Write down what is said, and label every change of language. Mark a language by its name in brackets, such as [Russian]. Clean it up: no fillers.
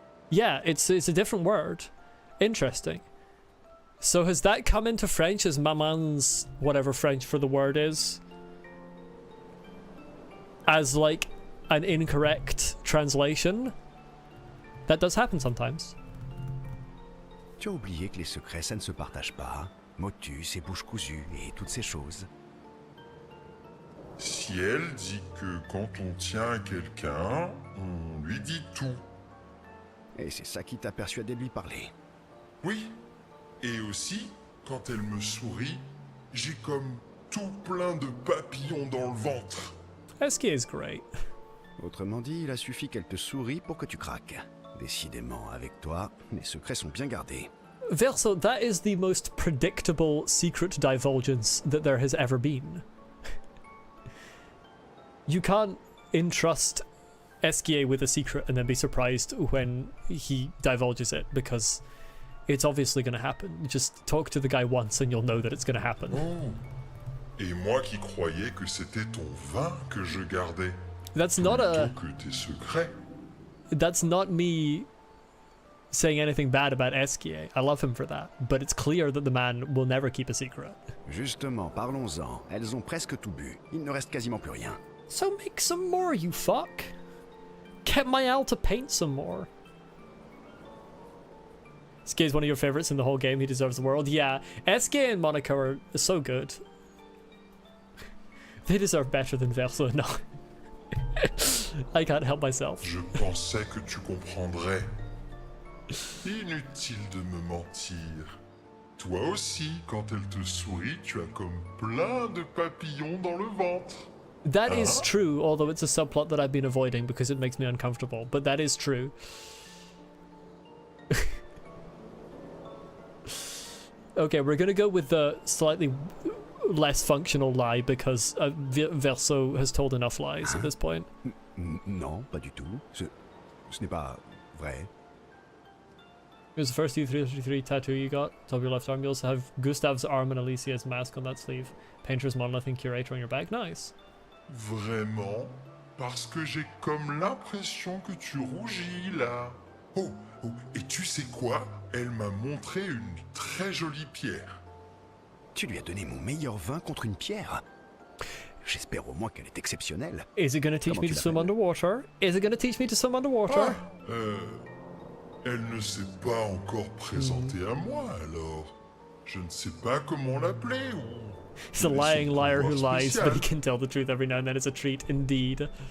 [English] Yeah, it's a different word. Interesting. So has that come into French as maman's whatever French for the word is? As like an incorrect translation? That does happen sometimes. [French] Tu as oublié que les secrets, ça ne se partage pas. Motus et bouche cousue et toutes ces choses. Si elle dit que quand on tient à quelqu'un, on lui dit tout. Et c'est ça qui t'a persuadé de lui parler. Oui. Et aussi, quand elle me sourit, j'ai comme tout plein de papillons dans le ventre. [English] Esquier is great. [French] Autrement dit, il a suffi qu'elle te sourie pour que tu craques. Décidément, avec toi, les secrets sont bien gardés. [English] Verso, that is the most predictable secret divulgence that there has ever been. You can't entrust Esquier with a secret and then be surprised when he divulges it, because it's obviously going to happen. Just talk to the guy once and you'll know that it's going to happen. Oh. [French] Et moi qui croyais que c'était ton vin que je gardais. [English] That's not a... [French] Plutôt que tes secrets. [English] That's not me saying anything bad about Esquier. I love him for that. But it's clear that the man will never keep a secret. [French] Justement, parlons-en. Elles ont presque tout bu. Il ne reste quasiment plus rien. [English] So make some more, you fuck. Get Mael to paint some more. Esquier is one of your favorites in the whole game. He deserves the world. Yeah, Esquier and Monaco are so good. They deserve better than Verso. No. I can't help myself. [French] Je pensais que tu comprendrais. Inutile de me mentir. Toi aussi, quand elle te sourit, tu as comme plein de papillons dans le ventre. [English] That is true, although it's a subplot that I've been avoiding because it makes me uncomfortable. But that is true. Okay, we're gonna go with the slightly less functional lie because Verso has told enough lies at this point. [French] Non, pas du tout. Ce n'est pas vrai. [English] It was the first U333 tattoo you got. Top of your left arm. You also have Gustav's arm and Alicia's mask on that sleeve. Painter's monolith and curator on your back. Nice. [French] Vraiment? Parce que j'ai comme l'impression que tu rougis là. Oh, et tu sais quoi? Elle m'a montré une très jolie pierre. Tu lui as donné mon meilleur vin contre une pierre. J'espère au moins qu'elle est exceptionnelle. [English] Is it gonna teach me to swim underwater? Is it gonna teach me to swim underwater? [French] Elle ne s'est pas encore présentée à moi, alors je ne sais pas comment l'appeler ou... [English] He's a lying liar who lies, but he can tell the truth every now and then. It's a treat, indeed.